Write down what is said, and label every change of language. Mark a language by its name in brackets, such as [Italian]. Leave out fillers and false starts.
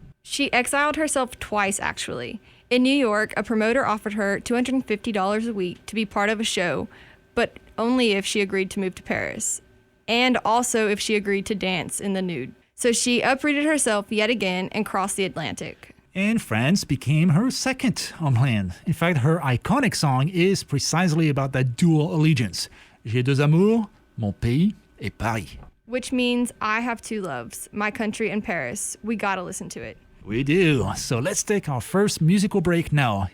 [English] She exiled herself twice, actually. In New York, a promoter offered her $250 a week to be part of a show, but only if she agreed to move to Paris, and also if she agreed to dance in the nude. So she uprooted herself yet again and crossed the Atlantic. And France became her second homeland. In fact, her iconic song is precisely about that dual allegiance. [French] J'ai deux amours, mon pays et Paris. [English] Which means I have two loves, my country and Paris. We gotta listen to it. We do. So let's take our first musical break now.